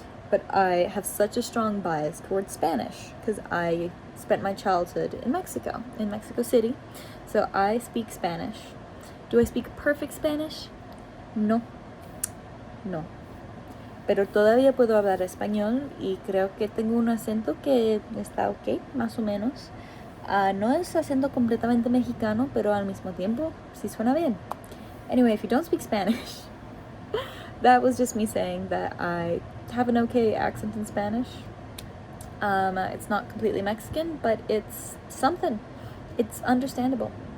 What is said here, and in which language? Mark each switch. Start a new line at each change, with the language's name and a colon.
English: But I have such a strong bias towards Spanish because I spent my childhood in Mexico City, so I speak Spanish. Do I speak perfect Spanish? No.
Spanish: Pero todavía puedo hablar español y creo que tengo un acento que está ok, más o menos. No es acento completamente mexicano, pero al mismo tiempo sí suena bien.
English: Anyway, if you don't speak Spanish, that was just me saying that I have an okay accent in Spanish. It's not completely Mexican, but it's something. It's understandable.